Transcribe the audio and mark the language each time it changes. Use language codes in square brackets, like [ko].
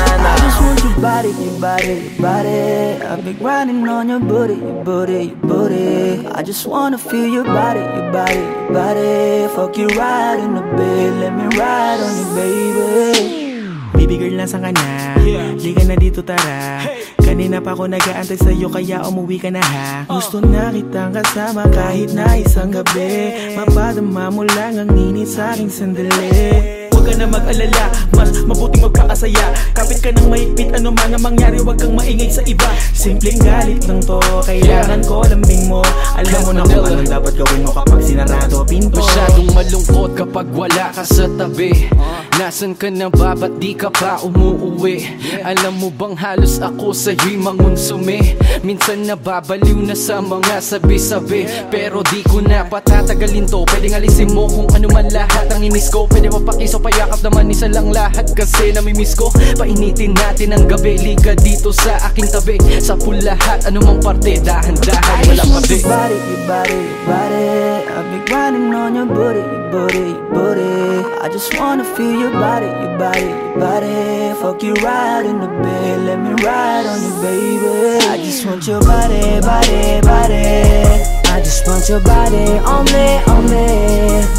[en] I just want your body, your body, your body. I've been grinding on your booty, your booty, your booty. I just wanna feel your body, your body, your body. Fuck you right in the bed, let me ride on you, baby. Baby girl, [tl] nasan ka na? Liga na dito, tara. Kanina pa ako nag-aantay sa'yo, kaya umuwi ka na ha. Gusto na kitang kasama kahit na isang gabi. Mapadama mo lang ang init sa'king sandali. Huwag ka na mag-alala, mas mabuting magkakasaya. Kapit ka ng mahigpit, ano man ang mangyari, huwag kang maingay sa iba. Simpleng galit lang to, kailangan ko lambing mo. Alam mo na kung anong dapat gawin mo kapag sinarado pinto. Masyadong malungkot kapag wala ka sa tabi. Nasaan ka na ba, ba't di ka pa umuuwi? Alam mo bang halos ako sa'yo'y mangunsumi? Minsan nababaliw na sa mga sabi-sabi, pero di ko na patatagalin to. Pwedeng alisin mo kung ano man lahat ang imiss ko. Pwede mapakiso, payakap naman isa lang lahat, kasi namimiss ko. Painitin natin ang gabi, liga dito sa aking tabi. Sa pool lahat, anumang parte, dahan-dahan, wala pa di. [en] Your body, your body, your body. I've been grinding on your booty, your booty, your booty. I just wanna feel your body, your body, your body. Fuck you right in the bed, let me ride on you, baby. I just want your body, body, body. I just want your body on me, on me.